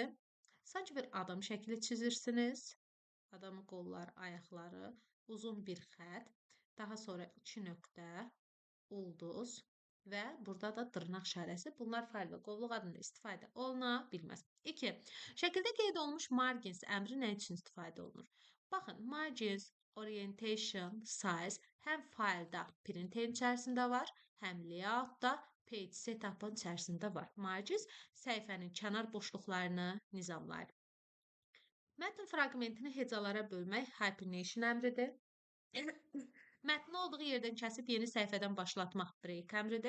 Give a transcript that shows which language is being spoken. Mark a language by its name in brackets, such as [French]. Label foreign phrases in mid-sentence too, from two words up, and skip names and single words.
[Azerbaijani] Sanki bir adam şəkli çizirsiniz. Adamın qolları, ayaqları, uzun bir xətt, daha sonra 2 nöqtə, ulduz və burada da dırnaq işarəsi. Bunlar fail və qovluq adında istifadə oluna bilməz. 2. Şəkildə qeyd olunmuş margins əmri nə üçün istifadə olunur? Baxın, [English] margins, orientation, size [Azerbaijani] həm faildə printerin içərisində var, həm layoutda [English] page setup'ın [Azerbaijani] içərisində var. Margins səhifənin kənar boşluqlarını nizamlayır. Mətn fraqmentini hecalara bölmək hyphenation əmridir. Mətni olduğu yerdən kəsib yeni səhifədən başlatmaq break əmridir.